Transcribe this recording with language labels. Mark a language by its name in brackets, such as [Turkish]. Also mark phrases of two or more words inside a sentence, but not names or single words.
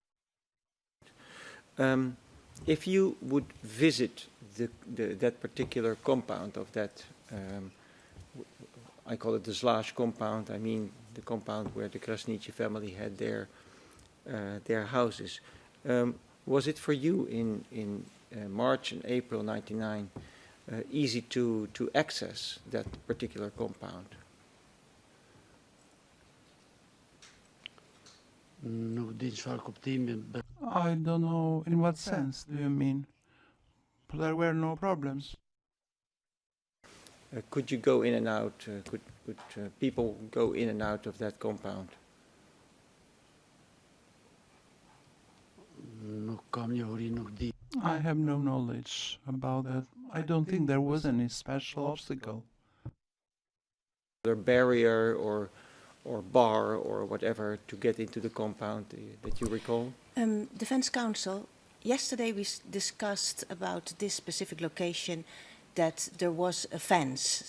[English] If you would visit that particular compound of that, I call it the Salih compound, I mean the compound where the Krasniqi family had their houses. Was it for you in March and April 1999 easy to access that particular compound? [Albanian] Nuk di çfarë kuptimi. [English] I don't know in what sense do you mean? There were no problems. Could you go in and out? Could people go in and out of that compound? [Albanian] Nuk kam njohuri, nuk di. [English] I have no knowledge about that. I don't think there was any special obstacle. There barrier or bar or whatever to get into the compound that you recall? Defense Counsel, yesterday we discussed about this specific location that there was a fence,